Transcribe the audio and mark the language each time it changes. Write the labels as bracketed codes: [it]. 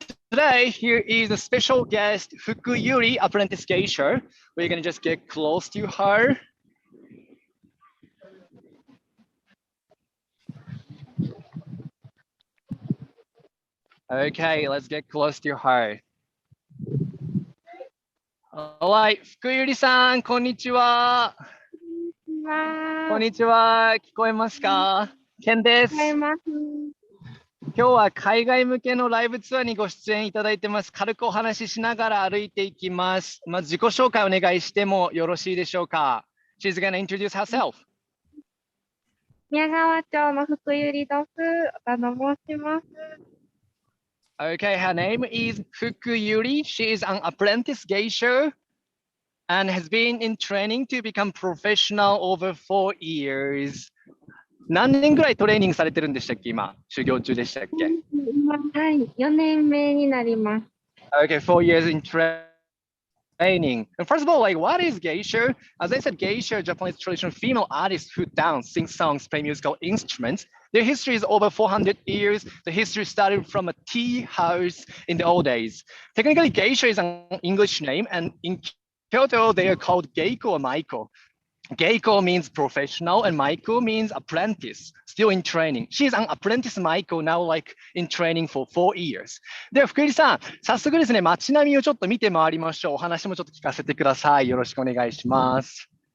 [en] Today, here is a special guest, Fuku Yuri, apprentice geisha. We're gonna just get close to her. Okay, let's get close to her. [ja] Alright, 福ゆりさん、こんにちは。こんにちは。聞こえますか？ケンです。今日は海外向けのライブツアーにご出演いただいてます。軽くお話ししながら歩いていきます。まず自己紹介お願いしてもよろしいでしょうか？ [en] She's gonna introduce herself. [ja] 宮川町の福ゆりです。岡野申します。 [en] Okay, her name is Fuku Yuri. She is an apprentice geisha and has been in training to become professional over 4 years. [ja] 何年ぐらいトレーニングされてるんでしたっけ今、修行中でしたっけはい、4年目になります。 [en] Okay, 4 years in training. And first of all, like, what is geisha? As I said, geisha, Japanese traditional female artists who dance, sing songs, play musical instruments. Their history is over 400 years. The history started from a tea house in the old days. Technically, geisha is an English name, and in Kyoto, they are called geiko or maiko. Geiko means professional, and maiko means apprentice, still in training. She's an apprentice maiko now, like in training for 4 years. [ja] では、福入さん、早速ですね、街並みをちょっと見て回りましょう。お話もちょっと聞かせてください。よろしくお願いします。